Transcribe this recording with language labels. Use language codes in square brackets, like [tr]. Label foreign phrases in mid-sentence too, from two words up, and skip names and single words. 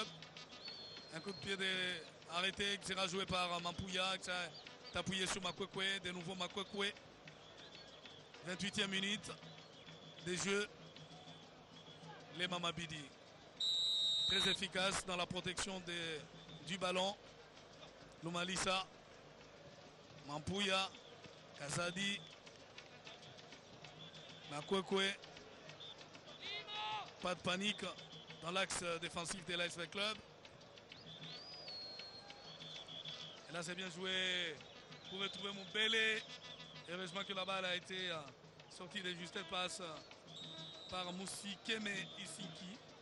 [fr] Un coup de pied arrêté qui sera joué par Mampouya, qui s'est appuyé sur Makwekwe. De nouveau Makwekwe. 28e minute des jeux. Les Mamabidi. Très efficace dans la protection du ballon. Lomalisa. Mampouya. Kazadi. Makwekwe. Pas de panique dans l'axe défensif de l'ASV Club. Et là c'est bien joué pour retrouver Mbele. Heureusement que la balle a été sortie de justesse passe par Moussi Keme Isinki.